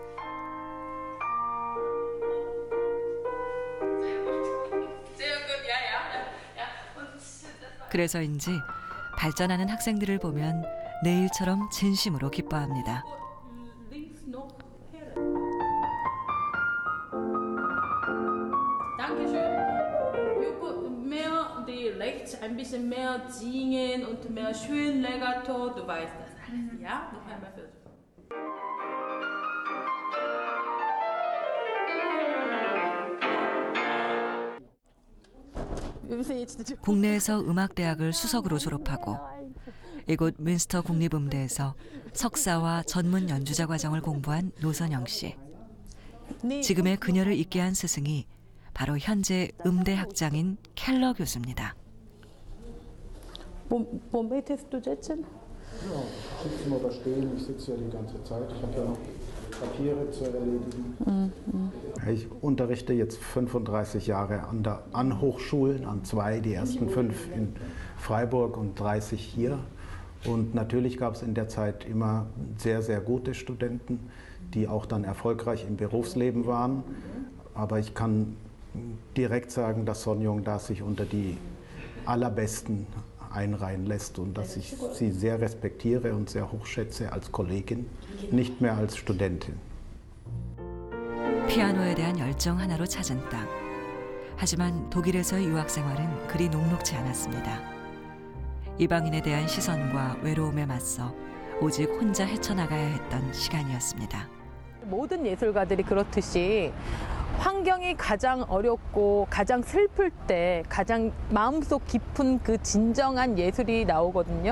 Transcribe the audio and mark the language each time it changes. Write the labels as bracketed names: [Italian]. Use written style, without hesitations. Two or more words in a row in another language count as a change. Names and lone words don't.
[Korean] 그래서인지 발전하는 학생들을 보면 내일처럼 진심으로 기뻐합니다. [German] ein bisschen mehr singen und mehr schön legato, du weißt das alles, ja? Noch einmal versuchen. [Korean] 국내에서 음악대학을 수석으로 졸업하고 이곳 뮌스터 국립음대에서 석사와 전문 연주자 과정을 공부한 노선영 씨. 지금의 그녀를 있게 한 스승이 바로 현재 음대 학장인 켈러 교수입니다. [German] Womit hast du sitzen? Ja, sitze mal da stehen. Ich sitze ja die ganze Zeit. Ich habe ja noch Papiere zu erledigen. Ich unterrichte jetzt 35 Jahre an Hochschulen, an 2, die ersten 5 in Freiburg und 30 hier. Und natürlich gab es in der Zeit immer sehr, sehr gute Studenten, die auch dann erfolgreich im Berufsleben waren. Aber ich kann direkt sagen, dass Sonjung da sich unter die allerbesten einreihen lässt und dass ich sie sehr respektiere und sehr hochschätze als Kollegin, nicht mehr als Studentin. [Korean] 피아노에 대한 열정 하나로 찾은 땅. 하지만 독일에서의 유학 생활은 그리 녹록지 않았습니다. 이방인에 대한 시선과 외로움에 맞서 오직 혼자 헤쳐나가야 했던 시간이었습니다. 모든 예술가들이 그렇듯이 환경이 가장 어렵고 가장 슬플 때 가장 마음속 깊은 그 진정한 예술이 나오거든요.